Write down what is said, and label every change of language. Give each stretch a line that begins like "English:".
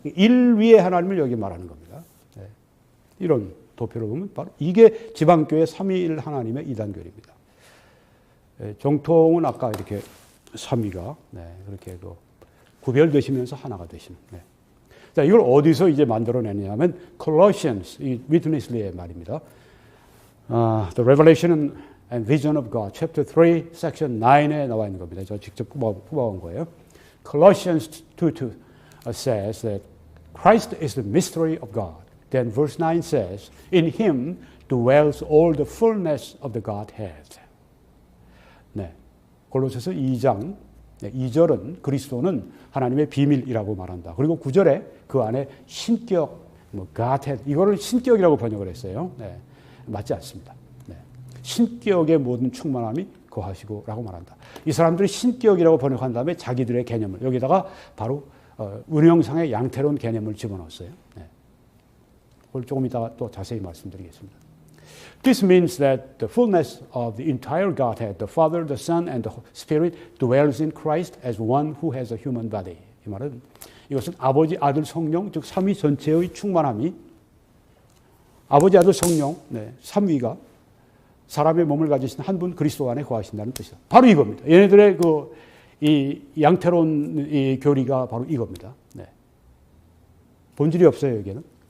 Korean: 일위의 하나님을 여기 말하는 겁니다. 네. 이런 도표로 보면 바로 이게 제방교회 삼위일 하나님의 이단교리입니다. 정통은 아까 이렇게 삼위가 그렇게 구별되시면서 하나가 되시는. 자, 이걸 어디서 이제 만들어내냐면 Colossians, 이 위트니스리의 말입니다.
English: The Revelation and Vision of God, Chapter 3, Section 9에
Korean: 나와 있는 겁니다. 저 직접 뽑아온 거예요.
English: Colossians 2:2 says that Christ is the mystery of God. Then verse 9 says, In Him dwells all the fullness of the Godhead.
Korean: 네, 골로새서 2장 2절은 그리스도는 하나님의 비밀이라고 말한다. 그리고 9절에 그 안에 신격, Godhead, 이거를 신격이라고 번역을 했어요. 네, 맞지 않습니다. 네, 신격의 모든 충만함이 거하시고라고 말한다. 이 사람들이 신격이라고 번역한 다음에 자기들의 개념을 여기다가 바로 운영상의 양태론 개념을 집어넣었어요. 네. 그걸 조금 이따가 또 자세히 말씀드리겠습니다.
English: This means that the fullness of the entire Godhead, the Father, the Son, and the Spirit dwells in Christ as one who has a human body.
Korean: 이 말은 이것은 아버지, 아들, 성령, 즉 삼위 전체의 충만함이 아버지, 아들, 성령, 삼위가 사람의 몸을 가지신 한 분 그리스도 안에 거하신다는 뜻이다. 바로 이겁니다. 얘네들의 이 양태론 이 교리가 바로 이겁니다. 네. 본질이 없어요, 여기에는.